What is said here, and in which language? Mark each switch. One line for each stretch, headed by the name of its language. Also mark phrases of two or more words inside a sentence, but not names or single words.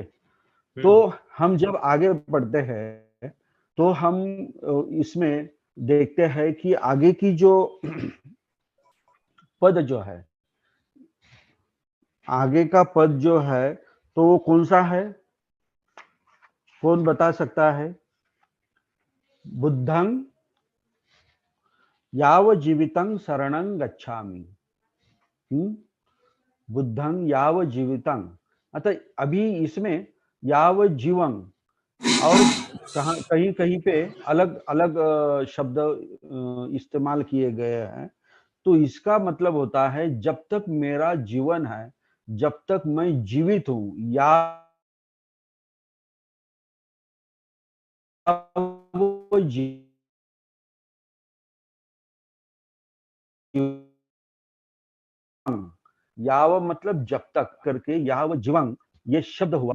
Hindi: तो हम जब आगे बढ़ते हैं तो हम इसमें देखते हैं कि आगे की जो पद जो है, आगे का पद जो है, तो वो कौन सा है? कौन बता सकता है?
Pali: बुद्धं याव जीवितं शरणं गच्छामि। बुद्धं याव जीवितं,
Hindi: अतः अभी इसमें
Pali: याव जीवं,
Hindi: और कहीं कहीं पे अलग अलग शब्द इस्तेमाल किए गए हैं। तो इसका मतलब होता है जब तक मेरा जीवन है, जब तक मैं जीवित हूं, या वो याव मतलब जब तक करके
Pali: याव जीवं
Hindi: ये शब्द हुआ।